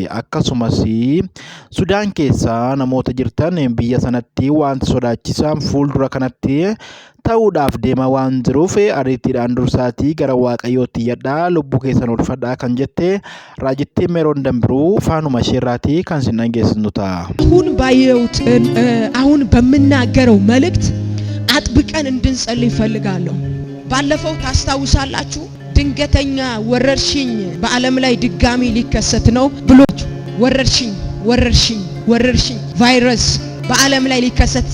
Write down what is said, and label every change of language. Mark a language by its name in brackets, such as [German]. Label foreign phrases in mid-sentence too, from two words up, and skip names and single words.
[Oromo] Akkasumas Sudaan keessaa namoota jirtan biyya sanatti waan sodaachisaan fuuldura kanatti ta'uudhaaf deema waan jiruuf ariitiidhaan dursaatii gara waaqayyootti iyyadhaa lubbuu keessan oolfadhaa kan jette raajittiin meeroon dambiruu afaanuma isheerraatii kan isin dhageessifnu ta'a. [Amharic] አሁን ባየሁት አሁን በመናገረው መልእክት አጥብቀን እንድንጸልይ ፈልጋለሁ። ባለፈው ታስታውሳላችሁ ድንገተኛ ወረርሽኝ በዓለም ላይ ድጋሚ ሊከሰት ነው ብሎ ወረርሽኝ ቫይረስ በዓለም ላይ ሊከሰት